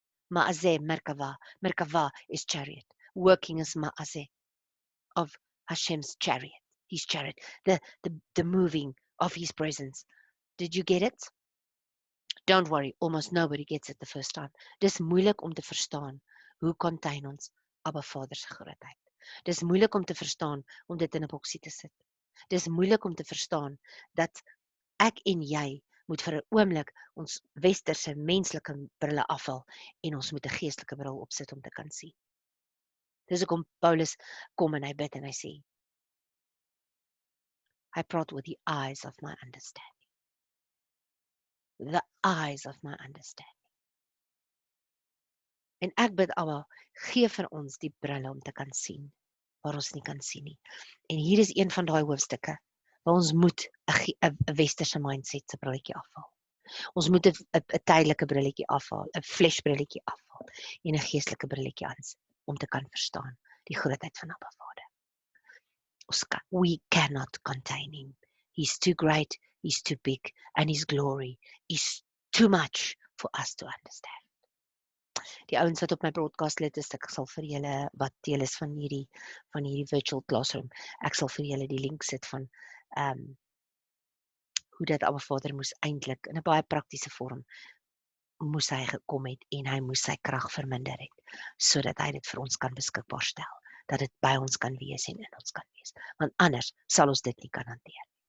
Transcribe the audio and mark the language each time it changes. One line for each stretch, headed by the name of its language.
English: Ma'azeh Merkava. Merkava is chariot. Working as Ma'azeh of Hashem's chariot. His chariot. The moving of his presence. Did you get it? Don't worry, almost nobody gets it the first time.
Afrikaans: Dis moeilik om te verstaan hoe contain ons Abba Vader se grootheid. Dis moeilik om te verstaan om dit in 'n boksie te sit. Dis moeilik om te verstaan dat ek en jy moet vir 'n oomblik ons westerse menslike brille afhaal en ons moet 'n geestelike bril opsit om te kan sien. Dis hoekom Paulus kom en hy bid en hy sê, I praat
English: with the eyes of my understanding.
Afrikaans: The eyes of my understanding. En ek bid Abba, gee vir ons die brille om te kan sien, waar ons nie kan sien nie. En hier is een van daai hoofstukke, waar ons moet 'n westerse mindset se brilletjie afhaal. Ons moet 'n tydelike brilletjie afhaal, 'n flesbrilletjie afhaal, en 'n geestelike brilletjie aansit, om te kan verstaan die grootheid van Abba Vader.
English: We cannot contain him. He's too great, he's too big, and his glory is too much for us to understand.
Afrikaans: Die ouens wat op my broadcast lid is, ek sal vir julle, wat deel is van hierdie virtual classroom, ek sal vir julle die link sit van hoe dat Abba Vader moes eintlik, in 'n baie praktiese vorm, moes hy gekom het, en hy moes sy krag verminder het, sodat hy dit vir ons kan beskikbaar stel, dat dit by ons kan wees en in ons kan wees, want anders sal ons dit nie kan hanteer.